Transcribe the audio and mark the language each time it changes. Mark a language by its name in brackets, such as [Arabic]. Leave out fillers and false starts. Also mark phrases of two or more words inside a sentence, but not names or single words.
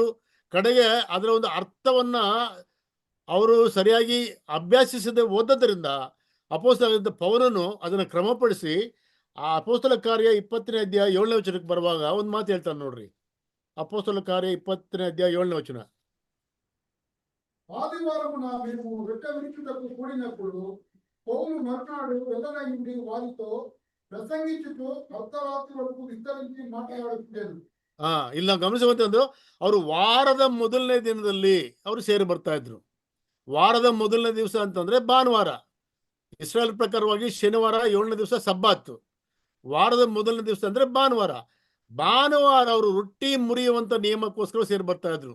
[Kannada] ಕಡೆಗೆ ಅದರ ಒಂದು ಅರ್ಥವನ್ನ ಅವರು ಸರಿಯಾಗಿ ಅಭ್ಯಾಸಿಸದೆ ಓದೋದ್ರಿಂದ ಅಪೊಸ್ತಲನಾದ ಪೌಲನು ಅದನ್ನ ಕ್ರಮಪಡಿಸಿ ಆ ಅಪೊಸ್ತಲ ಕಾರ್ಯ 20ನೇ ಅಧ್ಯಾಯ 7ನೇ ವಚನಕ್ಕೆ ಬರುವಾಗ ಒಂದು ಮಾತು ಹೇಳ್ತಾನೆ ನೋಡ್ರಿ. ಅಪೊಸ್ತಲ ಕಾರ್ಯ 20ನೇ ಅಧ್ಯಾಯ 7ನೇ వచనం. [Telugu] ఆదివారమున మేము రొట్టె విరుచుటకు కూడినప్పుడు పౌలు మర్నాడు వెళ్ళనయుండి వారితో ప్రసంగించుతూ అర్ధరాత్రి వరకు విస్తరించి మాట్లాడుతుండేను. [Kannada] ಇಲ್ಲಿ ನಾವು ಗಮನಿಸುವಂತಂದು ಅವರು ವಾರದ ಮೊದಲನೇ ದಿನದಲ್ಲಿ ಅವರು ಸೇರಿ ಬರ್ತಾ ಇದ್ರು. ವಾರದ ಮೊದಲನೇ ದಿವಸ ಅಂತಂದ್ರೆ ಭಾನುವಾರ. ಇಸ್ರಾಯೇಲ್ ಪ್ರಕಾರವಾಗಿ ಶನಿವಾರ 7ನೇ ದಿವಸ ಸಬ್ಬಾತ್. ವಾರದ ಮೊದಲನೇ ದಿವಸ ಅಂದ್ರೆ ಭಾನುವಾರ ಅವರು ರೊಟ್ಟಿ ಮುರಿಯುವಂತ ನಿಯಮಕ್ಕೋಸ್ಕರ ಸೇರಿ ಬರ್ತಾ ಇದ್ರು.